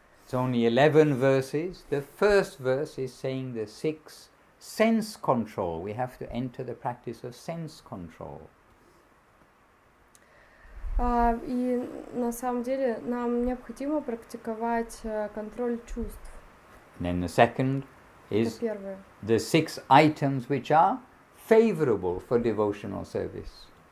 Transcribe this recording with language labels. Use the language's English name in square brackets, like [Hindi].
[English] It's only 11 verses. The first verse is saying the 6 sense control. We have to enter the practice of sense control. [Russian] И на самом деле нам необходимо практиковать контроль чувств. [English] And then the second is [Russian] Это первое. [English] the 6 items which are favorable for devotional service.